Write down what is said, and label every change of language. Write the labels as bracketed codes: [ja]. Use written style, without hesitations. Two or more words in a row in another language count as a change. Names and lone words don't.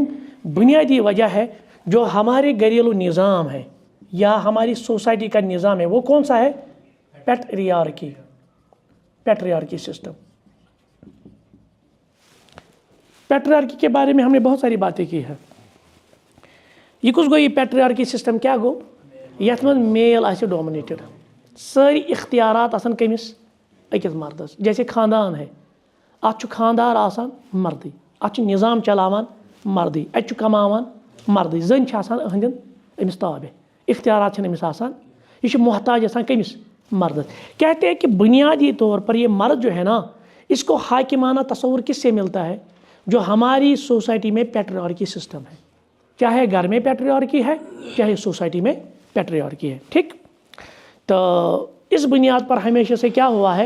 [ur] بنیادی وجہ ہے جو ہمارے گھریلو نظام ہے یا ہماری سوسائٹی کا نظام ہے وہ کون سا ہے؟ [en] patriarchy. patriarchy system. patriarchy [ur] بارے میں ہم نے بہت ساری باتیں کی ہیں. [ks] یہ کس گو یہ [en] patriarchy system [ks] کیا گو؟ یتھ من میل آسہِ ڈومنیٹڈ، ساری اختیارات آسان کمس؟ اکس مردس. [ur] جیسے خاندان ہے، [ks] ات خاندار آسان مردی، ات نظام چلاوان مردی، ات کماوان مردی. زن آسان اہندن امس تابع، اختیارات چھن امس آسان. یہ محتاج آسان کمس؟ مردس. [ur] کہتے ہیں کہ بنیادی طور پر یہ مرد جو ہے نا اس کو حاکمانہ تصور کس سے ملتا ہے؟ جو ہماری سوسائٹی میں [en] patriarchy system [ur] ہے، چاہے گھر میں پیٹریارکی ہے چاہے سوسائٹی میں پیٹریارکی ہے. ٹھیک، تو اس بنیاد پر ہمیشہ سے کیا ہوا ہے؟